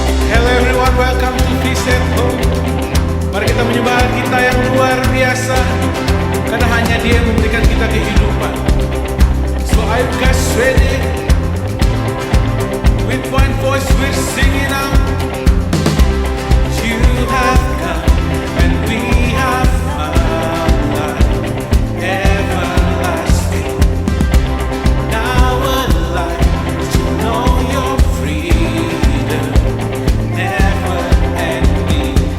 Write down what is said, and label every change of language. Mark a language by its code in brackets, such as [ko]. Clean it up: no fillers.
[en] Hello everyone, welcome to Feast at Home. [id] Mari kita menyembah kita yang luar biasa, karena hanya Dia yang memberikan kita kehidupan. [en] So are you guys ready? With one voice we're singing out. You have come and we have found life everlasting. Now alive to know your freedom, never ending.